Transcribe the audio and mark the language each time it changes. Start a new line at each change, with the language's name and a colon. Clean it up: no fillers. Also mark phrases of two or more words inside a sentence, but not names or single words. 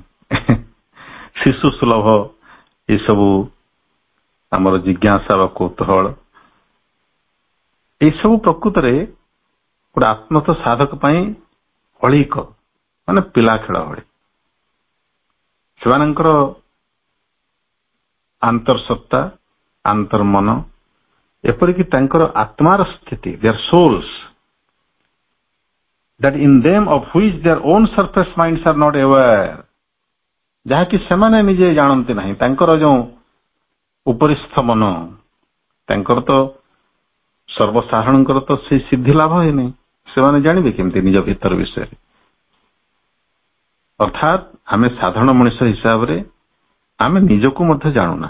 Odia: ଶିଶୁ ସୁଲଭ ଏସବୁ ଆମର ଜିଜ୍ଞାସା ବା କୌତୂହଳ, ଏସବୁ ପ୍ରକୃତରେ ଗୋଟେ ଆତ୍ମସ୍ଥ ସାଧକ ପାଇଁ ଅଳିକ, ମାନେ ପିଲା ଖେଳ ଭଳି। ସେମାନଙ୍କର ଆନ୍ତର୍ସତ୍ତା, ଆନ୍ତର୍ମନ, ଏପରିକି ତାଙ୍କର ଆତ୍ମାର ସ୍ଥିତି,
English: their souls, that in them of which their own surface minds are not aware,
Odia: ଯାହାକି ସେମାନେ ନିଜେ ଜାଣନ୍ତି ନାହିଁ। ତାଙ୍କର ଯେଉଁ ଉପରିସ୍ଥ ମନ, ତାଙ୍କର ତ ସର୍ବସାଧାରଣଙ୍କର ତ ସେଇ ସିଦ୍ଧି ଲାଭ ହେଇନି, ସେମାନେ ଜାଣିବେ କେମିତି ନିଜ ଭିତର ବିଷୟରେ। ଅର୍ଥାତ୍ ଆମେ ସାଧାରଣ ମଣିଷ ହିସାବରେ ଆମେ ନିଜକୁ ମଧ୍ୟ ଜାଣୁନା।